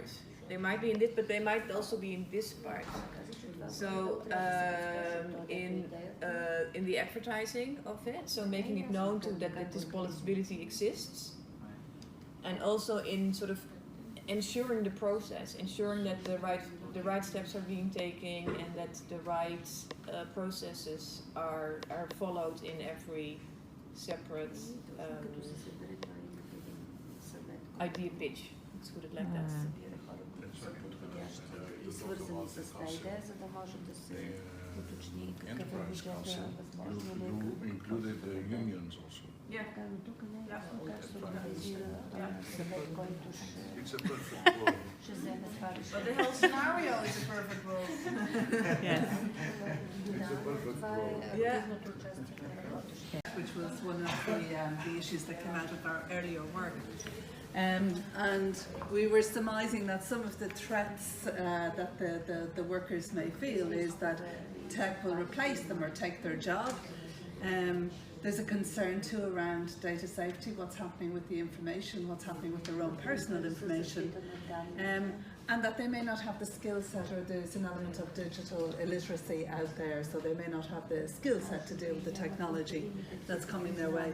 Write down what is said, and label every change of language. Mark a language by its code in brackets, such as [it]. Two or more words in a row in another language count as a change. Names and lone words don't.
[en] They might be in this, but they might also be in this part. So in the advertising of it, so making it known that this possibility exists, and also in sort of ensuring the process, ensuring that the right steps are being taken and that the right processes are followed in every separate idea pitch. Let's put it like that. [bg] И свързани с тази идея, за да може да се уточни какъв е бюджета, възможно ли е. [en] Included the unions also. Yeah. [bg] Тук не е ясно как ще се организира съвет, който ще вземе това решение. [en] But the whole scenario is a perfect world. Yes. [bg] Това е активното участие на работещите. [en] Which was one of the issues that came out of our earlier work. And we were surmising that some of the threats that the workers may feel is that tech will replace them or take their job. There's a concern too around data safety, what's happening with the information, what's happening with their own personal information, and that they may not have the skill set, or there's an element of digital illiteracy out there, so they may not have the skill set to deal with the technology that's coming their way.